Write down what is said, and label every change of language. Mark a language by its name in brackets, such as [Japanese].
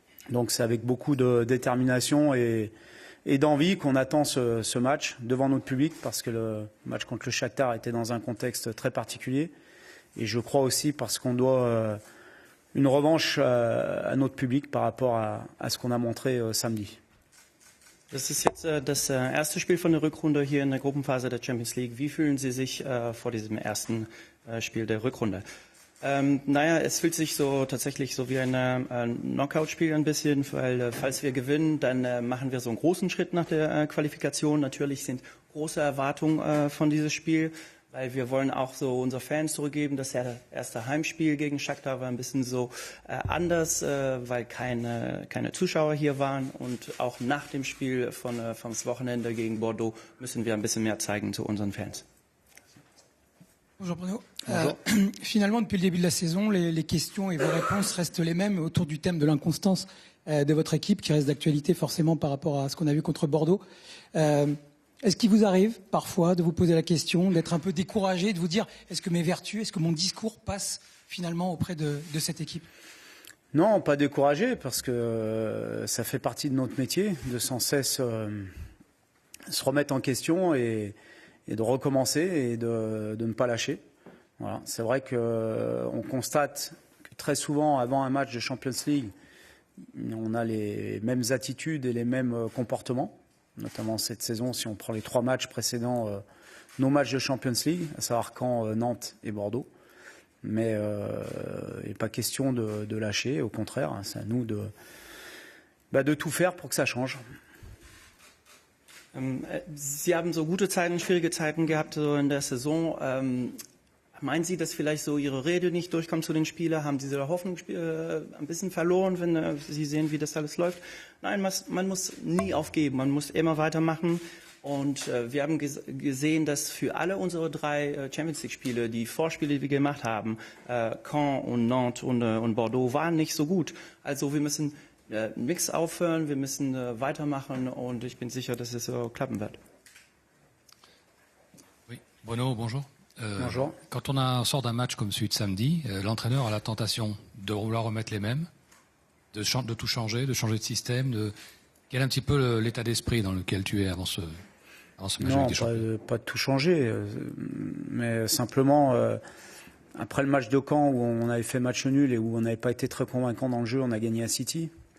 [French] Donc c'est avec beaucoup de détermination et d'envie qu'on attend ce match devant notre public parce que le match contre le Shakhtar était dans un contexte très particulier. Et je crois aussi parce qu'on doit une revanche à notre public par rapport à ce qu'on a montré samedi. [German] Das ist jetzt das erste Spiel von der Rückrunde hier in der Gruppenphase der Champions League. Wie fühlen Sie sich vor diesem ersten Spiel der Rückrunde? Naja, es fühlt sich so tatsächlich so wie ein Knockout-Spiel ein bisschen, weil falls wir gewinnen, dann machen wir so einen großen Schritt nach der Qualifikation. Natürlich sind große Erwartungen von diesem Spiel, weil wir wollen auch so unsere Fans zurückgeben. Das erste Heimspiel gegen Shakhtar war ein bisschen so anders, weil keine Zuschauer hier waren. Und auch nach dem Spiel vom Wochenende gegen Bordeaux müssen wir ein bisschen mehr zeigen zu unseren Fans. [French] Bonjour Bruno. Finalement, depuis le début de la saison, les questions et vos réponses restent les mêmes autour du thème de l'inconstance de votre équipe, qui reste d'actualité forcément par rapport à ce qu'on a vu contre Bordeaux. Est-ce qu'il vous arrive parfois de vous poser la question, d'être un peu découragé, de vous dire est-ce que mes vertus, est-ce que mon discours passe finalement auprès de cette équipe? Non, pas découragé, parce que ça fait partie de notre métier, de sans cesse se remettre en question et de recommencer et de ne pas lâcher. Voilà. C'est vrai qu'on constate que très souvent, avant un match de Champions League, on a les mêmes attitudes et les mêmes comportements, notamment cette saison, si on prend les 3 matchs précédents, nos matchs de Champions League, à savoir Caen, Nantes et Bordeaux. Mais il n'est pas question de lâcher, au contraire, hein, c'est à nous de tout faire pour que ça change. [German] Sie haben so gute Zeiten, schwierige Zeiten gehabt so in der Saison. Meinen Sie, dass vielleicht so Ihre Rede nicht durchkommt zu den Spielern? Haben Sie Ihre Hoffnung ein bisschen verloren, wenn Sie sehen, wie das alles läuft? Nein, man muss nie aufgeben, man muss immer weitermachen. Und wir haben gesehen, dass für alle unsere 3 Champions League-Spiele, die Vorspiele, die wir gemacht haben, Caen und Nantes und Bordeaux, waren nicht so gut. Also wir müssen nichts aufhören, wir müssen weitermachen und ich bin sicher, dass es so klappen wird. [French] Oui, Bruno, bonjour. Bonjour. Quand on sort d'un match comme celui de samedi, l'entraîneur a la tentation de vouloir remettre les mêmes, de tout changer, de changer de système. Quel est un petit peu l'état d'esprit dans lequel tu es avant ce match? Non, pas de tout changer, mais simplement, après le match de Caen où on avait fait match nul et où on n'avait pas été très convaincant dans le jeu, on a gagné à City.